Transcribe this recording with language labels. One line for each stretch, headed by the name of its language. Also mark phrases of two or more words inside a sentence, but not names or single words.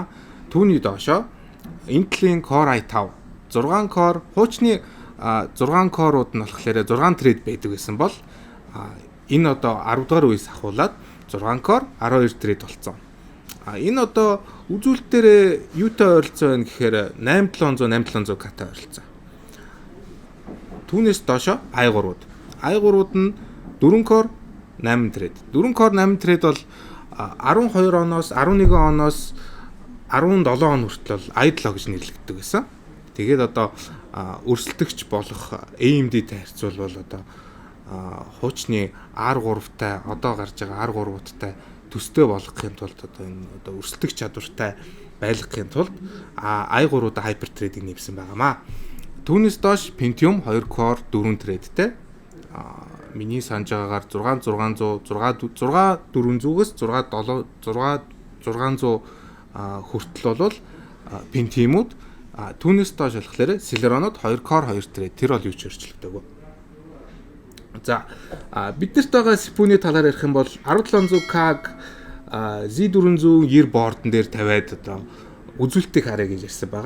Mongolian: Түүний доошоо Intel-ийн Core i5 6 core хуучны 6 core-ууд нь болохоор 6 thread байдаг гэсэн бол энэ одоо 10 дугаар үеэс ахуулаад 6 core 12 thread болсон. Энэ одоо үзүүлэлтээр юутай ойролцоо байна гэхээр 8700-8700K-тай ойролцоо. Түүнээс доошо i3-ууд. i3-ууд нь 4 core 8 thread. 4 core 8 thread бол 12 оноос 11 оноос 17 он хүртэл i7 гэж нэрлэгддэг гэсэн. Тэгээд одоо өрсөлдөгч болох AMD-тэй харьцуулбал одоо хуучны R3-тай одоо гарч байгаа R3-уудтай төстэй болгохын тулд одоо энэ одоо өрсөлдөх чадвартай байлгахын тулд i3-уудаа
English: hyper threading
Mongolian: нэмсэн байгаамаа. Түүнээс доош Pentium 2 core 4 threadтэй миний санаж байгаагаар 6400-ээс 6600 хүртэл бол Pentium-ууд түүнээс доош болохоор Celeron-ууд 2 core 2 thread тэр бол юу ч өөрчлөгдөв. За биднэрт байгаа CPU-ний талаар ярих юм бол 1700K Z490 board-н дээр тавиад одоо үзүүлэлтийг харъя гэж ярьсан байгаа.